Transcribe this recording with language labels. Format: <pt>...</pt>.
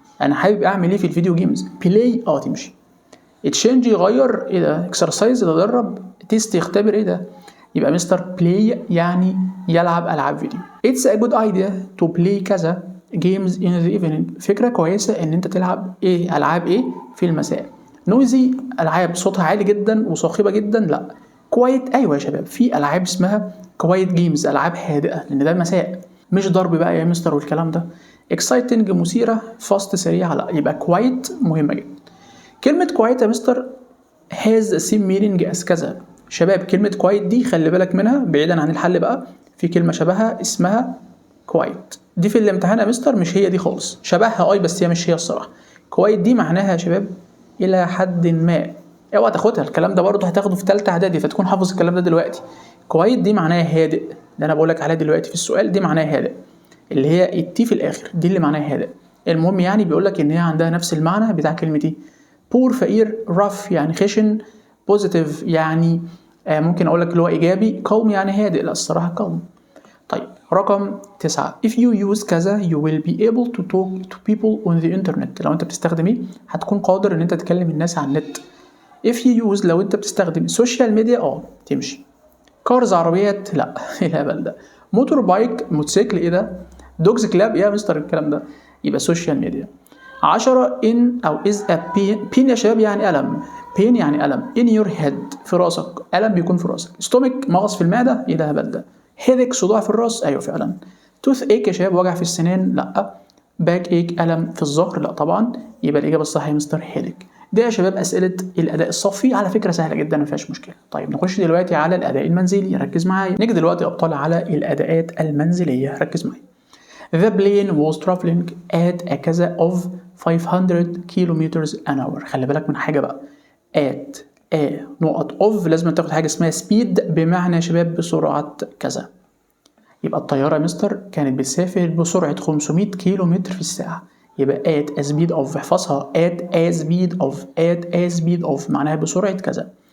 <ar>انا حابب اعمل ايه في الفيديو جيمز؟ play تمشي. تشينج يغير، ايه ده؟ اكسرسايز يتدرب، تيست يختبر، ايه ده؟ يبقى مستر بلاي يعني يلعب العاب فيديو.</ar> <en>It's a good idea to play كذا games in the evening.</en> <ar>فكرة كويسة ان انت تلعب ايه؟ العاب ايه في المساء. نويزي العاب صوتها عالي جدا وصاخبة جدا؟ لا. كوايت ايوه يا شباب في العاب اسمها كوايت جيمز، العاب هادئة لان ده المساء مش ضرب بقى يا مستر والكلام ده. exciting مثيرة، fast سريعة، لا. يبقى كوايت مهمة جدا. كلمة كوايت يا مستر</ar> <en>has the same meaning as</en> <ar>كذا. شباب كلمة كوايت دي خلي بالك منها بعيدا عن الحل بقى. في كلمة شبهها اسمها كوايت دي في الامتحان يا مستر مش هي دي خالص. شبهها بس هي مش هي الصراحة. كوايت دي معناها يا شباب إلى حد ما. اوعى تاخدها الكلام ده برضه هتاخده في تالتة اعدادي فتكون حافظ الكلام ده دلوقتي. كوايت دي معناها هادئ، اللي انا بقولك عليها دلوقتي في السؤال دي معناها هادئ، اللي هي التي في الاخر دي اللي معناها هادئ. المهم يعني بيقولك ان هي عندها نفس المعنى بتاع كلمة دي. بور فقير، rough يعني خشن، بوزيتيف يعني ممكن اقول لك اللي هو ايجابي، calm يعني هادئ، لا الصراحه calm. طيب رقم</ar> <en>9 if you use كذا you will be able to talk to people on the internet.</en> <ar>لو انت بتستخدم ايه هتكون قادر ان انت تكلم الناس على النت.</ar> <en>if you use</en> <ar>لو انت بتستخدم السوشيال ميديا تمشي. كارز عربيات، لا ايه الهبل ده. موتور بايك موتوسيكل، ايه ده. دوجز كلاب يا مستر الكلام ده. يبقى سوشيال ميديا. 10 in أو is a pain يا شباب يعني ألم. pain يعني ألم.</ar> <en>in your head</en> <ar>في راسك، ألم بيكون في راسك. stomach مغص في المعدة، إيه ده هبل ده. headache صداع في الراس، أيوة فعلا. toothache يا شباب وجع في السنان، لأ. backache ألم في الظهر، لأ طبعا. يبقى الإجابة الصحيحة مستر headache. ده يا شباب أسئلة الأداء الصفي، على فكرة سهلة جدا مفيهاش مشكلة. طيب نخش دلوقتي على الأداء المنزلي، ركز معايا. نيجي دلوقتي يا أبطال على الأداءات المنزلية، ركز معايا.</ar> <en>The plane was traveling at a كذا of 500 kilometers an hour.</en> <ar>خلي بالك من حاجة بقى. at a نقط of لازم تاخد حاجة اسمها speed بمعنى يا شباب بسرعة كذا. يبقى الطيارة يا مستر كانت بتسافر بسرعة 500 كيلو متر في الساعة. يبقى</ar> <en>at a speed of،</en> <ar>احفظها at a speed of معناها بسرعة كذا.</ar>